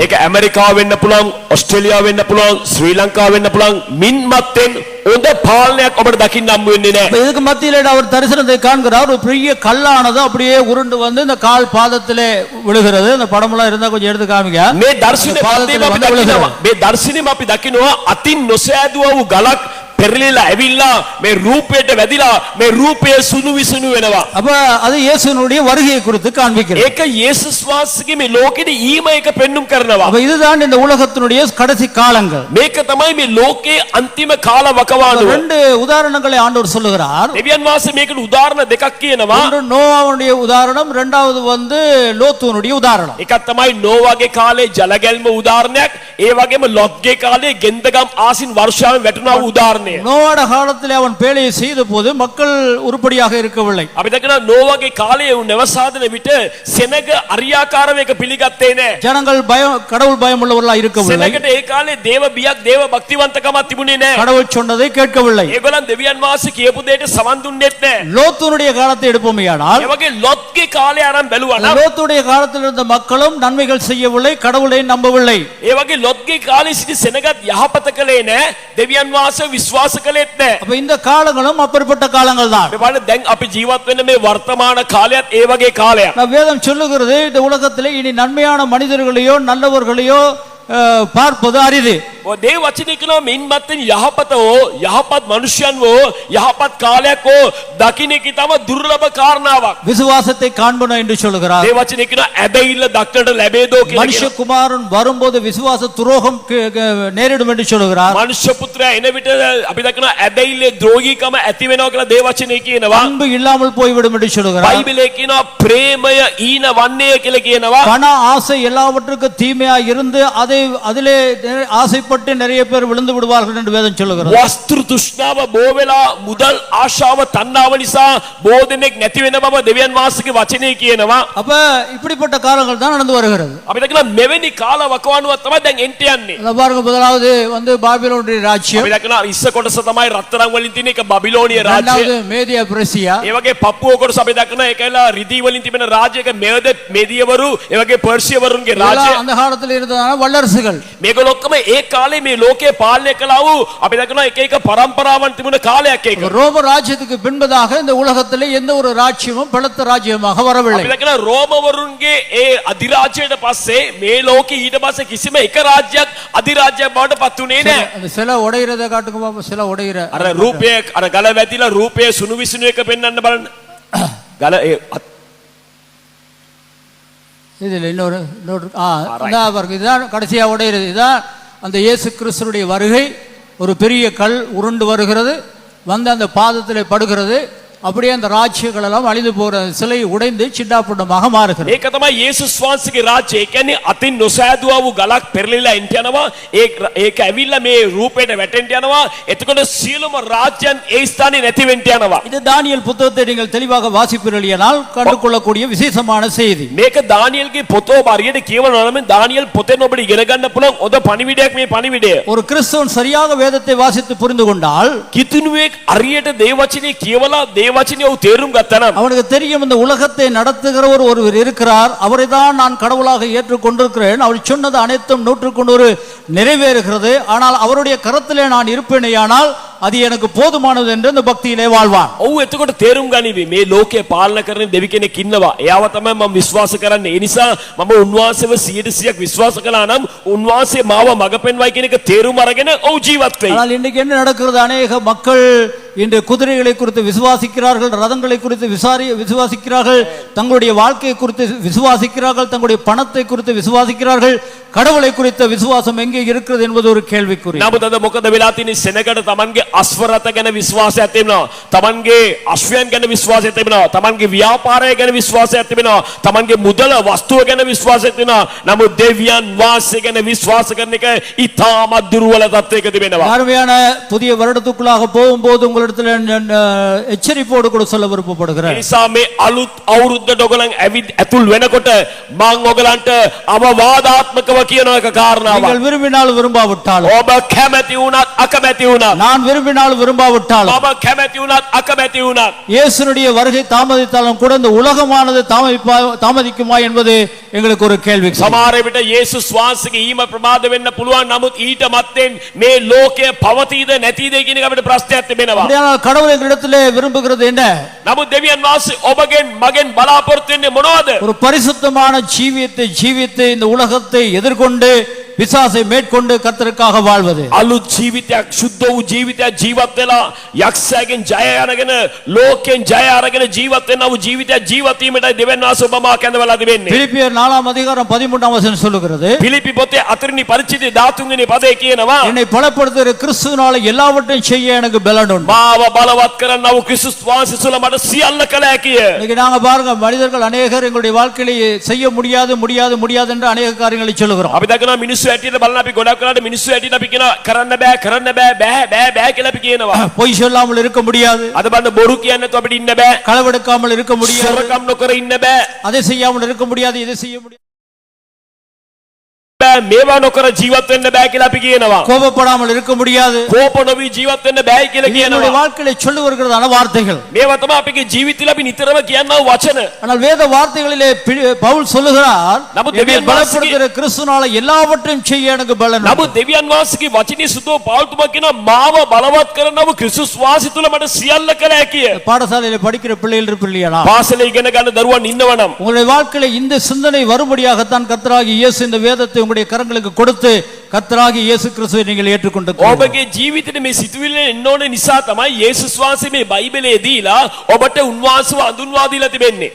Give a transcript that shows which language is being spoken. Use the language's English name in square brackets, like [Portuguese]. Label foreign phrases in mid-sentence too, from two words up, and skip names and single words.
[Sinhala] ඒක ඇමරිකාව වෙන්න පුළුවන්, ඔස්ට්‍රේලියාව වෙන්න පුළුවන්, ශ්‍රී ලංකාව වෙන්න පුළුවන්. මින්මත්ෙන් හොඳ පාලනයක් ඔබට දකින්න හම්බ වෙන්නේ නැහැ. [Tamil] இதுக்கு மத்தியிலே அவர் தரிசனத்தை காண்கிறார். ஒரு பெரிய கல்லானது அப்படியே உருண்டு வந்து இந்த கால் பாதத்திலே விழுகிறது. இந்த படமெல்லாம் இருந்தா கொஞ்சம் எடுத்து காமிங்க. [Sinhala] මේ දර්ශනේ අපි දකිනවා අතින් නොසෑදුවා වූ ගලක් පෙරලිලා ඇවිල්ලා මේ රූපයට වැදිලා මේ රූපය සුණු විසුණු වෙනවා. [Tamil] அப்ப அது இயேசுனுடைய வருகையை குறித்து காண்பிக்கிறது. [Sinhala] ඒක යේසුස් වහන්සේගේ මේ ලෝකෙට ඊම එක පෙන්눔 කරනවා. [Tamil] அப்ப இதுதான் இந்த உலகத்தினுடைய கடைசி காலங்கள். [Sinhala] මේක තමයි මේ ලෝකයේ අන්තිම කාල වකවානුව. [Tamil] ரெண்டு உதாரணங்களை ஆண்டவர் சொல்லுகிறார். [Sinhala] දෙවියන් වහන්සේ මේකට උදාහරණ දෙකක් කියනවා. [Tamil] ஒன்று நோவாவுடைய உதாரணம், இரண்டாவது லோத்துனுடைய உதாரணம். [Sinhala] එකක් තමයි නෝවාගේ කාලේ ජලගැල්ම උදාහරණයක්. ඒ වගේම ලොත්ගේ කාලේ ගෙන්දගම් ආසින් වර්ෂාවෙන් වැටුණා වූ උදාහරණය. [Tamil] நோவாட காலத்திலே அவன் பேழையை செய்த போது மக்கள் உருப்படியாக இருக்கவில்லை. [Sinhala] අපි දකිනවා නෝවාගේ කාලයේ උන් නවසාදන විට සෙනග අරියාකාරව එක පිළිගත්තේ නැහැ. [Tamil] ஜனங்கள் கடவுள் பயம் உள்ளவர்களாக இருக்கவில்லை. [Sinhala] සෙනගට ඒ කාලේ දේව බියක් දේව භක්තිවන්තකමක් තිබුණේ නැහැ. [Tamil] கடவுள் சொன்னதை கேட்கவில்லை. [Sinhala] ඒගොල්ලන් දෙවියන් වහන්සේ කියපු දෙයට සවන් දුන්නෙත් නැහැ. [Tamil] லோத்துனுடைய காலத்தை எடுப்போமேயானால், [Sinhala] ඒ වගේ ලොත්ගේ කාලේ අරන් බැලුවා නම් [Tamil] லோத்துடைய காலத்தில் இருந்த மக்களும் நன்மைகள் செய்யவில்லை, கடவுளை நம்பவில்லை. [Sinhala] ඒ වගේ ලොත්ගේ කාලේ සිටි සෙනගත් යහපත කළේ නැහැ. දෙවියන් වහන්සේ විශ්වාස කළෙත් නැහැ. [Tamil] அப்ப இந்த காலங்களும் அப்படிப்பட்ட காலங்கள் தான். [Sinhala] මේ බලන්න දැන් අපි ජීවත් වෙන මේ වර්තමාන කාලයත් ඒ වගේ කාලයක්. [Tamil] வேதம் சொல்லுகிறது இந்த உலகத்திலே இனி நன்மையான மனிதர்களையோ நல்லவர்களையோ பார்ப்பது அரிது. [Sinhala] දේ වචනේ කියනවා මින්මත්ෙන් යහපතෝ යහපත් මනුෂ්‍යයන්වෝ යහපත් කාලයක්ෝ දකින්න කි තම දුර්ලභ කාරණාවක්. [Tamil] விசுவாசத்தை காண்பன என்று சொல்லுகிறார். [Sinhala] දේ වචනේ කියනවා ඇදහිල්ල දක්නට ලැබේදෝ කියලා. [Tamil] மனுஷகுமாரன் வரும்போது விசுவாச துரோகம் நேரிடும் என்று சொல்லுகிறார். [Sinhala] මනුෂ්‍ය පුත්‍රයා එන විට අපි දකිනවා ඇදහිල්ලේ ද්‍රෝගීකම ඇති වෙනවා කියලා දේ වචනේ කියනවා. [Tamil] அன்பு இல்லாமல் போய்விடும் என்று சொல்லுகிறார். [Sinhala] බයිබලයේ කියනවා ප්‍රේමය ඊන වන්නේ කියලා කියනවා. [Tamil] பண ஆசை எல்லாவற்றுக்கும் தீமையா இருந்து அதிலே ஆசைப்பட்டு நிறைய பேர் விழுந்து விடுவார்கள் என்று வேதம் சொல்லுகிறது. [Sinhala] වස්තු තෘෂ්ණාව බෝ වෙලා මුදල් ආශාව තණ්හාව නිසා බෝ දෙනෙක් නැති වෙන බව දෙවියන් වහන්සේගේ වචනේ කියනවා. [Tamil] அப்ப இப்படிப்பட்ட காலங்கள் தான் நடந்து வருகிறது. [Sinhala] අපි දකිනවා මෙවැනි කාල වකවානුවක් තමයි දැන් එන්ට යන්නේ. [Tamil] பாருங்க, முதலாவது பாபிலோனுடைய ராஜ்யம், [Sinhala] අපි දකිනවා ඉස්ස කොටස තමයි රත්තරන් වලින් තියෙන එක බබිලෝනිය රාජ්‍යය. [Tamil] இரண்டாவது மேதியா பிரசியா, [Sinhala] ඒ වගේ පප්පුව කොටස අපි දකිනවා ඒකලා රිදී වලින් තිබෙන රාජ්‍යයක මේදියවරු ඒ වගේ පර්සියවරුන්ගේ රාජ්‍යය. [Tamil] அந்த காலத்தில் இருந்ததான வல்லரசுகள். [Sinhala] මේගොල්ලෝ ඔක්කොම ඒ කාලේ මේ ලෝකේ පාලනය කළා වූ අපි දකිනවා එක එක පරම්පරාවන් තිබුණ කාලයක් ඒක. [Tamil] ரோம ராஜ்யத்துக்கு பின்பதாக இந்த உலகத்திலே எந்த ஒரு ராஜ்யமும் பலத்த ராஜ்யமாக வரவில்லை. [Sinhala] අපි දකිනවා රෝමවරුන්ගේ ඒ අධිරාජ්‍යයට පස්සේ මේ ලෝකේ ඊට පස්සේ කිසිම එක රාජ්‍යයක් අධිරාජ්‍යයක් බවට පත් වුණේ නැහැ. [Tamil] அந்த சில உடையிறத காட்டுங்க பாப்போம். சில உடையிற [Sinhala] අර රූපය අර ගල වැදිලා රූපයේ සුණු විසුණු එක පෙන්වන්න බලන්න. ගල [Tamil] இதுல இன்னொரு இதுதான் கடைசியா உடையிறது. இதுதான் அந்த இயேசு கிறிஸ்துடைய வருகை. ஒரு பெரிய கல் உருண்டு வருகிறது, வந்து அந்த பாதத்திலே படுகிறது. அப்படியே அந்த ராஜ்யங்கள் எல்லாம் அழிந்து போகிற சிலை உடைந்து சின்னாபின்னமாக மாறுகிறது. [Sinhala] ඒක තමයි යේසුස් වහන්සේගේ රාජ්‍යය. ඒ කියන්නේ අතින් නොසෑදුවා වූ ගලක් පෙරලිලා එන්ට යනවා. ඒක ඇවිල්ලා මේ රූපයට වැටෙන්න යනවා. එතකොට සියලුම රාජ්‍යයන් ඒ ස්ථානේ නැති වෙන්න යනවා. [Tamil] இது தானியேல் புத்தகத்தை நீங்கள் தெளிவாக வாசிப்பீர்களானால் கண்டுகொள்ளக்கூடிய விசேஷமான செய்தி. [Sinhala] මේක දානියෙල්ගේ පොත ඔබ හරියට කියවනවා නම් දානියෙල් පොතෙන් ඔබට ඉගෙන ගන්න පුළුවන් හොඳ පණිවිඩයක් මේ පණිවිඩය. [Tamil] ஒரு கிறிஸ்தவன் சரியாக வேதத்தை வாசித்து புரிந்து கொண்டால், [Sinhala] කිතුණුවෙක් හරියට දේවචනේ කියවලා [Tamil] தேவவசனத்தை தேரும் கத்தனம் அவனுக்கு தெரியும் இந்த உலகத்தை நடத்துகிறவர் ஒருவர் இருக்கிறார், அவரை தான் நான் கடவுளாக ஏற்றுக்கொண்டிருக்கிறேன், அவர் சொன்னது அனைத்தும் 100% நிறைவேறுகிறது, ஆனால் அவருடைய கரத்திலே நான் இருப்பேனேயானால் அது எனக்கு போதுமானது என்று அந்த பக்தியிலே வாழ்வான். [Sinhala] ඔව් එතකොට තේරුම් ගනිවි මේ ලෝකේ පාලන කරන දෙවි කෙනෙක් ඉන්නවා. එයාව තමයි මම විශ්වාස කරන්නේ. ඒ නිසා මම උන්වහන්සේව 100%ක් විශ්වාස කළා නම් උන්වහන්සේ මාව මඟ පෙන්වයි කියන එක තේරුම් අරගෙන ඔව් ජීවත් වෙයි. [Tamil] ஆனால் இன்றைக்கு என்ன நடக்கிறது? அநேக மக்கள் இன்று குதிரைகளை குறித்து விசுவாசிக்கிறார்கள், ரதங்களை குறித்து விசுவாசிக்கிறார்கள், தங்களுடைய வாழ்க்கையை குறித்து விசுவாசிக்கிறார்கள், தங்களுடைய பணத்தை குறித்து விசுவாசிக்கிறார்கள். கடவுளை குறித்த விசுவாசம் எங்கே இருக்கிறது என்பது ஒரு கேள்விக்குறி. [Sinhala] නමුත් අද මොකද වෙලා තියෙන්නේ? සෙනගට තමන්ගේ අස්වරත ගැන විශ්වාසයක් තිබෙනවා, තමන්ගේ අශ්වයන් ගැන විශ්වාසයක් තිබෙනවා, තමන්ගේ ව්‍යාපාරය ගැන විශ්වාසයක් තිබෙනවා, තමන්ගේ මුදල වස්තුව ගැන විශ්වාසයක් තිබෙනවා. නමුත් දෙවියන් වහන්සේ ගැන විශ්වාස කරන එක ඉතාමත් දුර්වල තත්ත්වයක තිබෙනවා. [Tamil] அருமையான புதிய வருடத்துக்குள்ளாக போகும்போது உங்களிடத்தில் எச்சரிப்போடு கூட சொல்ல விருப்பப்படுகிறேன். [Sinhala] එනිසා මේ අලුත් අවුරුද්දට ඔයගලන් ඇතුල් වෙනකොට මම ඔයගලන්ට අවවාදාත්මකව කියන එක කාරණාවක්. [Tamil] நீங்கள் விரும்பினாலும் விரும்பாவிட்டாலும், [Sinhala] ඔබ කැමැති වුණත් අකමැති වුණත්, [Tamil] நான் விரும்பினாலும் விரும்பாவிட்டாலும், [Sinhala] ඔබ කැමැති වුණත් අකමැති වුණත්, [Tamil] இயேசுனுடைய வருகை தாமதித்தாலும் கூட இந்த உலகமானது தாமதிக்குமா என்பது எங்களுக்கு ஒரு கேள்வி. [Sinhala] සමහර විට යේසුස් වහන්සේගේ ඊම ප්‍රමාද වෙන්න පුළුවන්. නමුත් ඊට මත්තෙන් මේ ලෝකය පවතීද නැතිද කියන එක අපිට ප්‍රශ්නයක් තිබෙනවා. [Tamil] அப்படியானால் கடவுள் எங்களிடத்திலே விரும்புகிறது என்ன? [Sinhala] නමුත් දෙවියන් වහන්සේ ඔබගෙන් මගෙන් බලාපොරොත්තු වෙන්නේ මොනවද? [Tamil] ஒரு பரிசுத்தமான ஜீவியத்தை இந்த உலகத்தை எதிர்கொண்டு பிசாசை மேற்கொண்டு கர்த்தருக்காக வாழ்வது. [Sinhala] අලුත් ජීවිතයක්, සුද්ධ වූ ජීවිතයක් ජීවත් වෙලා යක්ෂයාගෙන් ජය අරගෙන ලෝකෙන් ජය අරගෙන ජීවත් වෙන වූ ජීවිතයක් ජීවත් වීමටයි දෙවියන් වහන්සේ ඔබ මා කැඳවලා තිබෙන්නේ. [Tamil] பிலிப்பியர் 4 அதிகாரம் 13 வசனம் சொல்லுகிறது, [Sinhala] පිලිපි පොතේ 4 පරිච්ඡේදයේ 13 වෙනි පදේ කියනවා, [Tamil] என்னை பலப்படுத்துகிற கிறிஸ்துவினால எல்லாவற்றையும் செய்ய எனக்கு பலன் உண்டு. [Sinhala] මාව බලවත් කරන්න වූ ක්‍රිස්තුස් වහන්සේ තුළ මට සියල්ල කළ හැකිය. [Tamil] இன்னைக்கு நாங்க பாருங்க, மனிதர்கள் அநேகர் எங்களுடைய வாழ்க்கையிலே செய்ய முடியாது என்று அநேக காரியங்களை சொல்லுகிறோம். [Sinhala] අපි දකිනවා මිනිස්සු ඇටියට බලන අපි ගොඩක් වෙලාවට මිනිස්සු ඇටියට අපි කියනවා කරන්න බෑ කියලා අපි කියනවා. [Tamil] பொய் சொல்லாமல் இருக்க முடியாது, [Sinhala] අද බලන්න බොරු කියන්නේ නැතුව අපිට ඉන්න බෑ. [Tamil] களவெடுக்காமல் இருக்க முடியாது, [Sinhala] සොරකම් නොකර ඉන්න බෑ. [Tamil] அதை செய்யாமல் இருக்க முடியாது, இதை செய்ய முடியாது, [Sinhala] මේවා නොකර ජීවත් වෙන්න බෑ කියලා අපි කියනවා. [Tamil] கோபப்படாமல் இருக்க முடியாது. [Sinhala] කෝප නොවි ජීවත් වෙන්න බෑ කියලා [Tamil] என்னுடைய [Sinhala] කියනවා. [Tamil] வாழ்க்கையில சொல்லி வருகிறதான வார்த்தைகள். [Sinhala] මේවා තමයි අපේ ජීවිතවල අපි නිතරම කියනා වචන. [Tamil] ஆனால் வேத வார்த்தைகளிலே பவுல் சொல்லுகிறார், [Sinhala] නමුත් [Tamil] என்னை [Sinhala] දෙවියන් [Tamil] பலப்படுத்துகிற கிறிஸ்துவினால எல்லாவற்றையும் செய்ய எனக்கு பலன் உண்டு. [Sinhala] නමුත් දෙවියන් වහන්සේගේ වචනේ සුදෝ පාවුල්තුමා කියනවා මාව බලවත් කරනව ක්‍රිස්තුස් වහන්සේ තුල මට සියල්ල කළ හැකිය. [Tamil] பாடசாலையில படிக்கிற பிள்ளைகள் இருப்பில்லையா, [Sinhala] පාසලේ ඉගෙන ගන්න දරුවන් ඉන්නවනම් [Tamil] உங்களுடைய வாழ்க்கையில இந்த சிந்தனை வரும்படியாகத்தான் கர்த்தராகிய இயேசு இந்த வேதத்தை உங்களுடைய கரங்களுக்கு கொடுத்து கர்த்தராகிய இயேசு கிறிஸ்துவை நீங்கள் ஏற்றுக்கொண்டு [Sinhala] ඔබගේ ජීවිතේ මේ සිතුවිල්ල එන්න ඕන නිසා තමයි යේසුස් වහන්සේ මේ බයිබලයේ දීලා ඔබට උන්වහන්සේව අඳුන්වා දීලා තිබෙන්නේ.